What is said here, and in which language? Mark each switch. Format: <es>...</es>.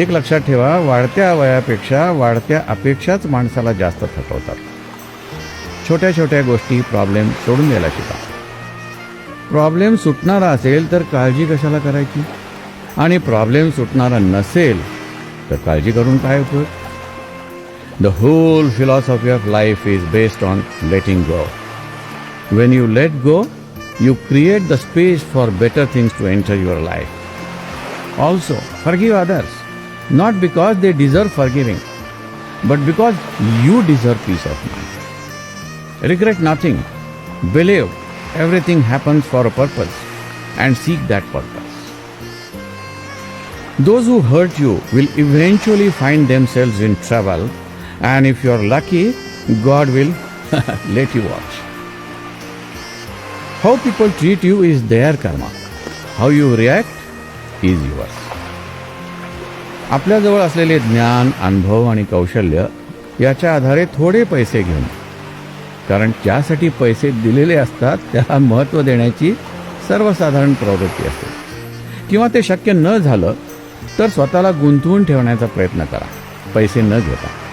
<mr>एक लक्षात ठेवा, वाढत्या वयापेक्षा वाढत्या अपेक्षाच माणसाला जास्त थकवतात. छोट्या छोट्या गोष्टी, प्रॉब्लेम सोडून द्यायला शिका. प्रॉब्लेम सुटणारा असेल तर काळजी कशाला करायची, आणि प्रॉब्लेम सुटणारा नसेल तर काळजी करून काय उपयोग.</mr> <en>The whole philosophy of life is based on letting go. When you let go, you create the space for better things to enter your life. Also, forgive others, not because they deserve forgiving, but because you deserve peace of mind. Regret nothing. Believe everything happens for a purpose and seek that purpose. Those who hurt you will eventually find themselves in trouble, and if you are lucky, God will let you watch. How people treat you is their karma. How you react is yours.</en> <mr>आपल्याजवळ असलेले ज्ञान, अनुभव आणि कौशल्य याच्या आधारे थोडे पैसे घेऊन, कारण ज्यासाठी पैसे दिलेले असतात त्याला महत्त्व देण्याची सर्वसाधारण प्रवृत्ती असते. किंवा ते शक्य न झालं तर स्वतःला गुंतवून ठेवण्याचा प्रयत्न करा, पैसे न घेता.</mr>